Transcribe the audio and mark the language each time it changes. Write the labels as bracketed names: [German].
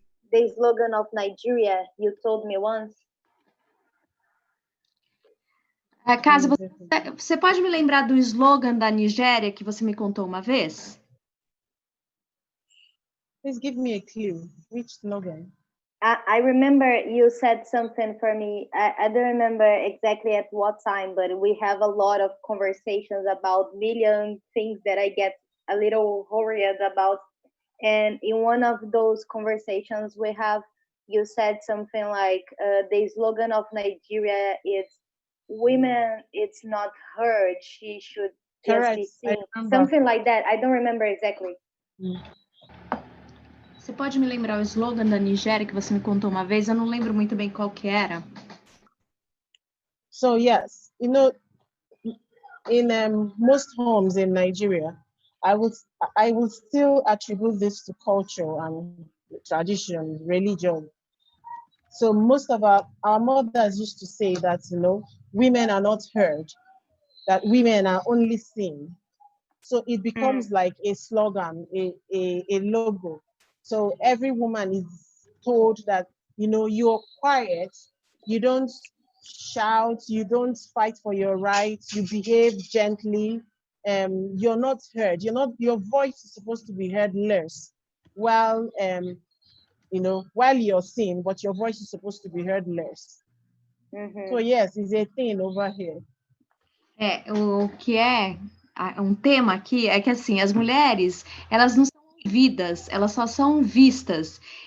[English] The slogan of Nigeria you told me once. [Portuguese] Kazi, você pode me lembrar do slogan da Nigéria que você me contou uma vez? [English] Please give me a clue. Which slogan? I remember you said something for me. I don't remember exactly at what time, but we have a lot of conversations about million things that I get a little worried about. And in one of those conversations we have, you said something like the slogan of Nigeria is women, it's not heard, she should just be seen. Something like that. I don't remember exactly. [Portuguese] Você pode me lembrar o slogan da Nigéria que você me contou uma vez? Eu não lembro muito bem qual que era. [English] So yes, in most homes in Nigeria, I will still attribute this to culture and tradition, religion. So most of our mothers used to say that, women are not heard, that women are only seen. So it becomes like a slogan, a logo. So every woman is told that, you're quiet, you don't shout, you don't fight for your rights, you behave gently. You're not heard. Your voice is supposed to be heard less, while you're seen, but your voice is supposed to be heard less. So yes, it's a thing over here. [Portuguese] O que é um tema aqui é que assim, as mulheres, elas não são ouvidas, elas só são vistas.